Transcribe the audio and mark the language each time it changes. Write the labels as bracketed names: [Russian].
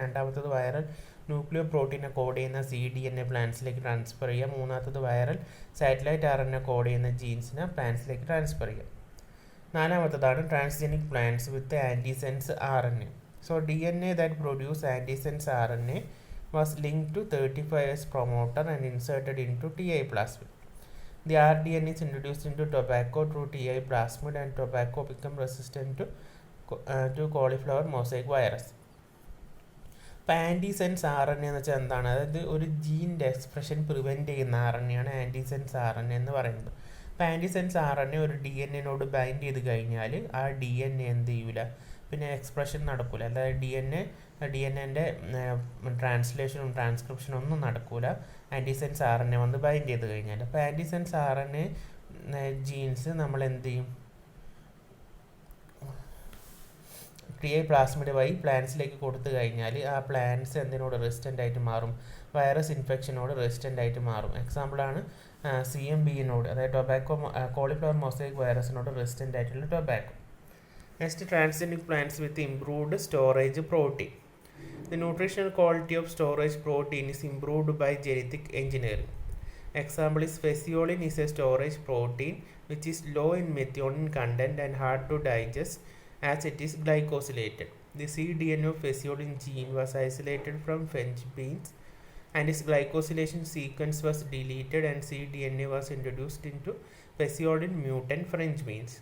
[Malayalam] രണ്ടാമത്തത് viral ന്യൂക്ലിയോ പ്രോട്ടീനെ code ചെയ്യുന്ന cDNA പ്ലാന്റ്സിലേക്ക് transfer ചെയ്യുക. മൂന്നാമത്തത് വൈറൽ സാറ്റലൈറ്റ് RNA കോഡ് ചെയ്യുന്ന ജീൻസിനെ പ്ലാന്റ്സിലേക്ക് ട്രാൻസ്ഫർ ചെയ്യുക. [English] നാലാമത്തതാണ് transgenic plants with antisense RNA. So DNA that produce antisense RNA was linked to 35S promoter and inserted into TI plasmid. The rDNA is introduced into tobacco through TI plasmid and tobacco become resistant to cauliflower mosaic virus. [Malayalam] അപ്പോൾ ആൻറ്റിസെൻസ് RNA എന്ന് വെച്ചാൽ എന്താണ്, അതായത് ഒരു ജീൻ്റെ expression prevent ചെയ്യുന്ന RNA ആണ് ആൻറ്റിസെൻസ് RNA എന്ന് പറയുന്നത്. അപ്പോൾ ആൻറ്റിസെൻസ് RNA ഒരു DNA-നോട് ബൈൻഡ് ചെയ്ത് കഴിഞ്ഞാൽ ആ DNA എന്ത് ചെയ്യൂല, പിന്നെ എക്സ്പ്രഷൻ നടക്കില്ല. അതായത് DNA-ൻ്റെ ട്രാൻസ്ലേഷനും ട്രാൻസ്ക്രിപ്ഷനും ഒന്നും നടക്കില്ല ആൻറ്റിസെൻസ് RNA വന്ന് ബൈൻഡ് ചെയ്ത് കഴിഞ്ഞാൽ. അപ്പോൾ ആൻറ്റിസെൻസ് RNA ജീൻസ് നമ്മൾ എന്ത് ചെയ്യും, TI പ്ലാസ്മിഡ് വഴി പ്ലാന്റ്സിലേക്ക് കൊടുത്തു കഴിഞ്ഞാൽ ആ പ്ലാന്റ്സ് എന്തിനോട് റെസിസ്റ്റൻ്റ് ആയിട്ട് മാറും, വൈറസ് ഇൻഫെക്ഷനോട് റെസിസ്റ്റൻ്റ് ആയിട്ട് മാറും. എക്സാമ്പിളാണ് CMV-നോട്, അതായത് ടൊബാക്കോ കോളിഫ്ലവർ മൊസൈക് വൈറസിനോട് റെസിസ്റ്റൻ്റ് ആയിട്ടുള്ള tobacco. [English] Next, transgenic plants with improved storage protein. The nutritional quality of storage protein is improved by genetic engineering. Example is physiolin is a storage protein which is low in methionine content and hard to digest as it is glycosylated. The cDNA of physiolin gene was isolated from French beans and its glycosylation sequence was deleted and cDNA was introduced into physiolin mutant French beans.